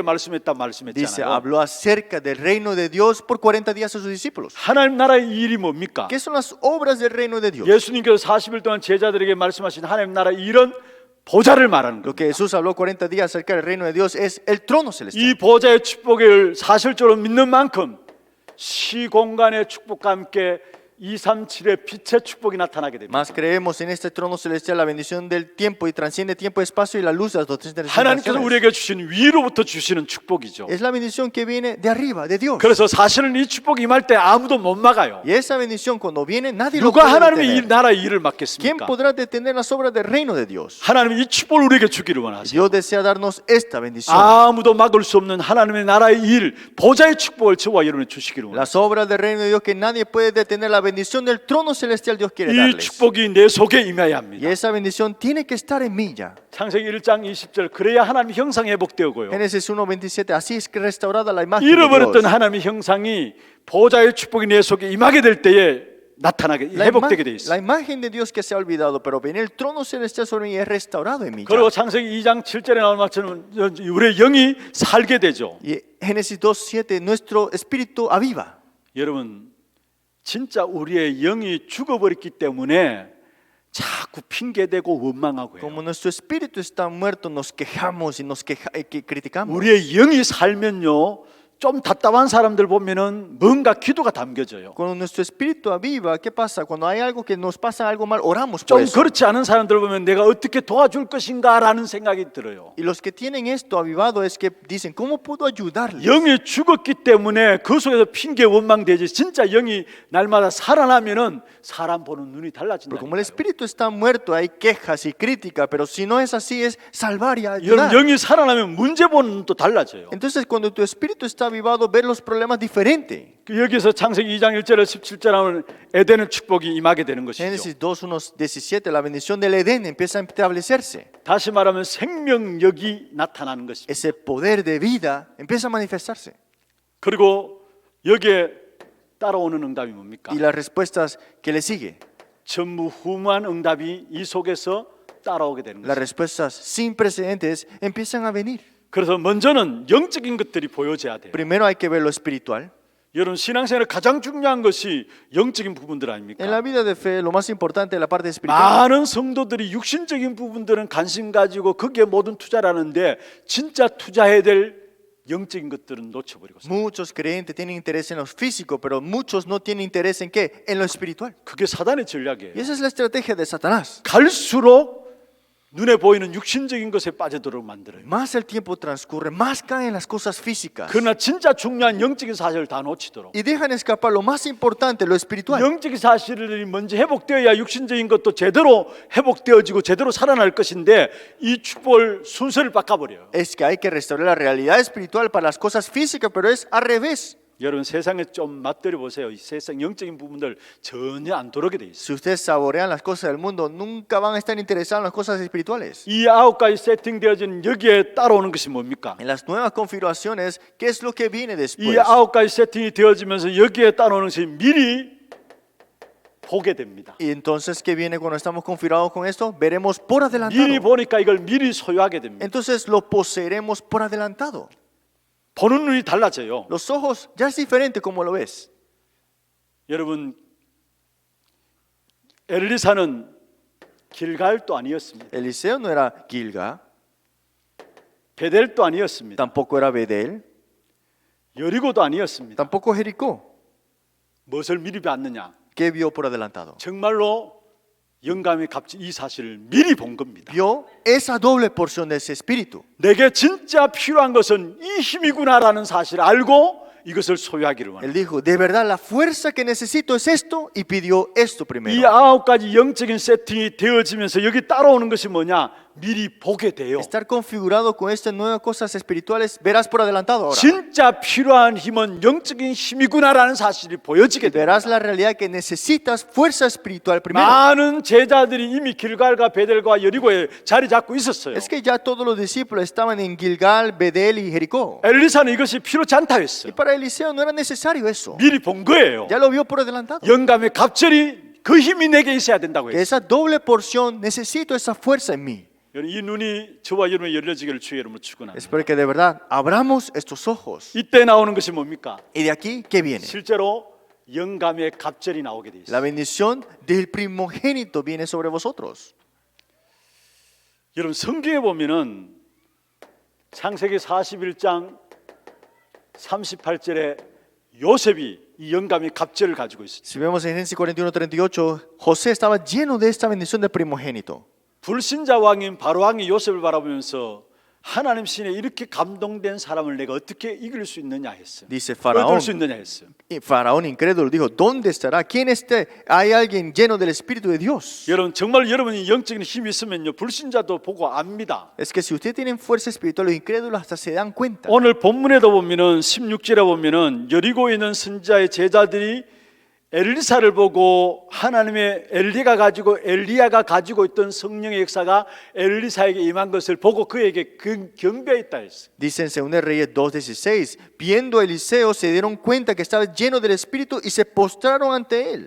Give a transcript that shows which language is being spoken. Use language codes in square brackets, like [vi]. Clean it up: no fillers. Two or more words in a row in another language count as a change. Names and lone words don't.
[es] Dice, [ko] 말씀했잖아요. [es] habló acerca del reino de Dios por 40 días a sus discípulos. [ko] 하나님 나라의 일이 뭡니까? [es] ¿Qué son las obras del reino de Dios? [ko] 예수님께서 40일 동안 제자들에게 말씀하신 하나님 나라의 일은 보좌를 말하는 [es] Lo [ko] 거예요. [es] que Jesús habló 40 días acerca del reino de Dios es el trono celestial. [ko] 이 보좌의 축복을 사실적으로 믿는 만큼 시공간의 축복과 함께 237의 빛의 축복이 나타나게 됩니다. [es] Más creemos en este trono celestial, la bendición del tiempo y transciende tiempo y espacio y la luz de las dos [ko] 하나님께서 [es] generaciones. [ko] 우리에게 주신 위로부터 주시는 축복이죠. [es] Es la bendición que viene de arriba, de Dios. [ko] 그래서 사실은 이 축복이 임할 때 아무도 못 막아요. [es] Y esa bendición cuando viene nadie lo [ko] 누가 [es] puede [ko] 하나님의 이 [es] detener. [ko] 나라의 일을 [es] ¿Quién [ko] 막겠습니까? [es] podrá detener las obras del reino de Dios? [ko] 하나님이 이 축복을 우리에게 주기를 원하세요. [es] Dios desea darnos esta bendición. [ko] 아무도 막을 수 없는 하나님의 나라의 일, 보좌의 축복을 저와 여러분이 주시기를 원합니다. [es] Las obras del reino de Dios que nadie puede detener, la bendición del trono celestial Dios quiere [ko] 이 [es] darles. [ko] 축복이 내 속에 임해야 [es] Y [ko] 합니다. [es] esa bendición tiene que estar en mí ya. [ko] 창세기 1장 20절 그래야 하나님의 형상이 회복되고요. [es] Génesis 1:27, así es que restaurada la imagen de [ko] 잃어버렸던 [es] Dios. [ko] 하나님의 형상이 보좌의 축복이 내 속에 임하게 될 때에 나타나게 회복되게 돼 [es] La [ko] 있어요. [es] imagen de Dios que se ha olvidado, pero viene el trono celestial sobre mí es restaurado en mí. ya. [ko] 그리고 창세기 2장 7절에 나오는 것처럼 우리의 영이 살게 되죠. [es] Y Génesis 2:7, nuestro espíritu aviva. [ko] 여러분 진짜 우리의 영이 죽어버렸기 때문에 자꾸 핑계대고 원망하고 [es] Como [ko] 해요. [es] nuestro espíritu está muerto, nos quejamos y criticamos. [ko] 우리의 영이 살면요 좀 답답한 사람들 보면은 뭔가 기도가 담겨져요. [es] Cuando nuestro espíritu aviva, ¿qué pasa? Cuando hay algo que nos pasa algo mal, oramos [ko] 좀 [es] por eso. [ko] 그렇지 않은 사람들 보면 내가 어떻게 도와줄 것인가라는 생각이 들어요. [es] Y los que tienen esto avivado es que dicen, ¿cómo puedo ayudarles? [ko] 영이 죽었기 때문에 그 속에서 핑계 원망되지 진짜 영이 날마다 살아나면은 사람 보는 눈이 [es] Pero como [ko] 달라진다. [es] el espíritu está muerto, hay quejas y críticas, pero si no es así, es salvar y [ko] 여러분 [es] ayudar. [ko] 영이 살아나면 문제 보는 눈도 달라져요. [es] Entonces, cuando tu espíritu está avivado, ver los problemas diferente. [ko] 여기서 창세기 2장 1절에 17절 나오는 에덴의 축복이 임하게 되는 것이죠. [es] Génesis 2:17, la bendición del Edén empieza a establecerse. [ko] 다시 말하면 생명력이 나타나는 것입니다. [es] Ese poder de vida empieza a manifestarse. [ko] 그리고 여기에 따라오는 응답이 뭡니까? [es] Y las respuestas que le sigue, [ko] 전무후무한 응답이 이 속에서 따라오게 되는 [es] las [ko] 것입니다. [es] respuestas sin precedentes empiezan a venir. [ko] 그래서 먼저는 영적인 것들이 보여져야 돼요. [es] Primero hay que ver lo espiritual. [ko] 여러분 신앙생활에 가장 중요한 것이 영적인 부분들 [es] En la [ko] 아닙니까? [es] vida de fe, lo más importante es la parte espiritual. [ko] 많은 성도들이 육신적인 부분들은 관심 가지고 거기에 모든 투자를 하는데 진짜 투자해야 될 영적인 것들은 놓쳐버리고 있어요. [es] Muchos creyentes tienen interés en lo físico, pero muchos no tienen interés en qué? En lo espiritual. [ko] 그게 사단의 전략이에요. [es] Y esa es la estrategia de Satanás. [ko] 갈수록 눈에 보이는 육신적인 것에 빠져들어 만들어요. [es] Más el tiempo transcurre, más caen las cosas físicas. [ko] 그러나 진짜 중요한 영적인 사실을 다 놓치도록 [es] Y dejan escapar lo más importante, lo espiritual. [ko] 영적인 사실이 먼저 회복되어야 육신적인 것도 제대로 회복되어지고 제대로 살아날 것인데 이 축복을 순서를 바꿔버려요. [es] Es que hay que restaurar la realidad espiritual para las cosas físicas, pero es al revés. [ko] 여러분 세상에 좀 맛들여 보세요. 이 세상 영적인 부분들 전혀 안 돌아오게 돼 있어요. [es] Si ustedes saborean las cosas del mundo, nunca van a estar interesados en las cosas espirituales. [ko] 이 9가지 세팅되어진 여기에 따라오는 것이 뭡니까? [es] En las nuevas configuraciones, ¿qué es lo que viene [ko] 이 [es] después? [ko] 9가지 세팅이 되어지면서 여기에 따라오는 것이 미리 보게 됩니다. [es] Y entonces, ¿qué viene cuando estamos configurados con esto? Veremos por [ko] 미리 [es] adelantado. [ko] 보니까 이걸 미리 소유하게 됩니다. [es] Entonces lo poseeremos por adelantado. [ko] 보는 눈이 달라져요. [es] Los ojos ya es diferente como lo ves. [ko] 여러분, 엘리사는 길갈도 아니었습니다. [es] Eliseo no era Gilga, [ko] 베델도 아니었습니다. [es] tampoco era Bedel, [ko] 여리고도 아니었습니다. [es] tampoco Jericó. [ko] 무엇을 미리 봤느냐? [es] ¿Qué vio por adelantado? [ko] 정말로 영감의 갑질 이 사실을 미리 본 겁니다. [es] Vio esa doble porción de ese espíritu. [ko] 내게 진짜 필요한 것은 이 힘이구나라는 사실을 알고 이것을 소유하기를 [es] Él [ko] 원합니다. [es] dijo, de verdad la fuerza que necesito es esto, y pidió esto [ko] 이 [es] primero. [ko] 9가지 영적인 세팅이 되어지면서 여기 따라오는 것이 뭐냐? 미리 보게 돼요. [es] Estar configurado con estas nuevas cosas espirituales, verás por adelantado ahora. [ko] 진짜 필요한 힘은 영적인 힘이구나라는 사실이 보여지게 돼요. [es] Verás la realidad que necesitas fuerza espiritual primero. [ko] 많은 제자들이 이미 길갈과 베델과 여리고에 자리 잡고 있었어요. [es] Es que ya todos los discípulos estaban en Gilgal, Bedel y Jericó. [ko] 엘리사는 이것이 필요치 않다 [es] Y [ko] 했어요. [es] para Eliseo no era necesario eso. [ko] 미리 본 거예요. [es] Ya lo vio por adelantado. [ko] 영감의 갑절이 그 힘이 내게 있어야 된다고 [es] Que [ko] 했어요. [es] esa doble porción, necesito esa fuerza en mí. [ko] 여러분, 이 눈이 저와 여러분의 열려지기를 주의 이름으로 축원합니다. [es] Espero que de verdad abramos estos ojos. [ko] 이때 나오는 것이 뭡니까? [es] Y de aquí, ¿qué viene? [ko] 실제로 영감의 갑절이 나오게 돼 [es] La [ko] 있어요. [es] bendición del primogénito viene sobre vosotros. [ko] 여러분, 성경에 보면은 창세기 41장 38절에 요셉이 이 영감의 갑절을 가지고 있어요. [es] Si vemos en Génesis 41:38, José estaba lleno de esta bendición del primogénito. [ko] 불신자 왕인 바로 왕이 요셉을 바라보면서 하나님 신에 이렇게 감동된 사람을 내가 어떻게 이길 수 있느냐 했어요. [es] Dice [ko] 얻을 수 있느냐 했어요. [es] Y Faraón incrédulo dijo, ¿dónde estará? ¿Quién hay alguien lleno del Espíritu de Dios? [ko] 여러분, 정말 여러분이 영적인 힘이 있으면요, 불신자도 보고 압니다. [es] Es que si ustedes tienen fuerza espiritual, los incrédulos hasta se dan cuenta. [ko] 오늘 본문에도 보면은 16절에 보면은 여리고에 있는 선지자의 제자들이 엘리사를 보고 하나님의 엘리야가 가지고 있던 성령의 역사가 엘리사에게 임한 것을 보고 그에게 경배했다 했어요. [es] Dice en 2 Reyes 2:16, viendo a Eliseo se dieron cuenta que estaba lleno del Espíritu y se postraron ante él.